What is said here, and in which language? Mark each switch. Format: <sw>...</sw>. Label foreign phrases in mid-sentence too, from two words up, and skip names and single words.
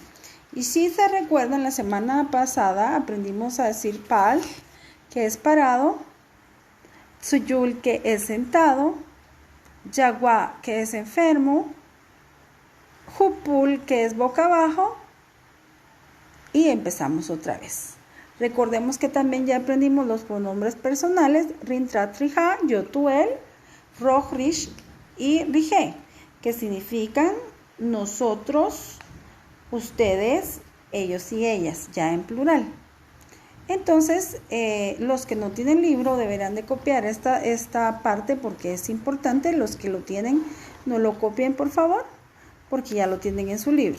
<es>Y si se recuerdan, la semana pasada aprendimos a decir pal, que es parado, tsuyul, que es sentado, yagua, que es enfermo, jupul, que es boca abajo, y empezamos otra vez. Recordemos que también ya aprendimos los pronombres personales,</es> <zap>rintrat, rija, yotuel, roj, rish y rije,</zap> <es>que significan nosotros, ustedes, ellos y ellas, ya en plural. Entonces, los que no tienen libro deberán de copiar esta parte porque es importante. Los que lo tienen, no lo copien, por favor, porque ya lo tienen en su libro.</es>